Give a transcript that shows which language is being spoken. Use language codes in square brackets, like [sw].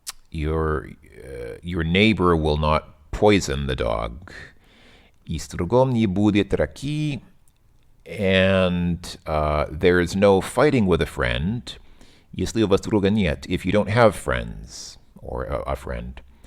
[en] Your neighbor will not poison the dog. [ru] И с другом не будет драки. [en] And there is no fighting with a friend. [ru] Если у вас друга нет, [en] if you don't have friends, or a friend.